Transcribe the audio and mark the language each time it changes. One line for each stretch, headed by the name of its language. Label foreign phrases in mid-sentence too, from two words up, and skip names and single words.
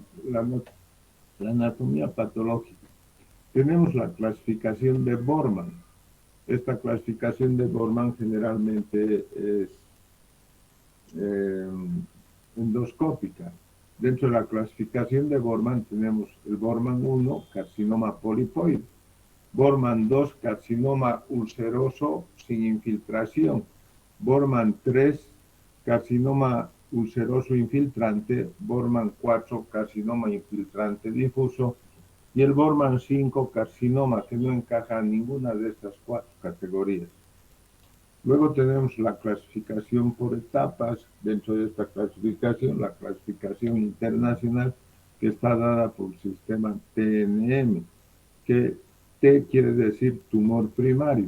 Spanish: La anatomía patológica. Tenemos la clasificación de Borman. Esta clasificación de Borman generalmente es endoscópica. Dentro de la clasificación de Borman tenemos el Borman 1, carcinoma polipoide. Borman 2, carcinoma ulceroso sin infiltración. Borman 3, carcinoma ulceroso infiltrante. Borman 4, carcinoma infiltrante difuso. Y el Borman 5, carcinoma, que no encaja en ninguna de estas 4 categorías. Luego tenemos la clasificación por etapas. Dentro de esta clasificación, la clasificación internacional, que está dada por el sistema TNM, que T quiere decir tumor primario.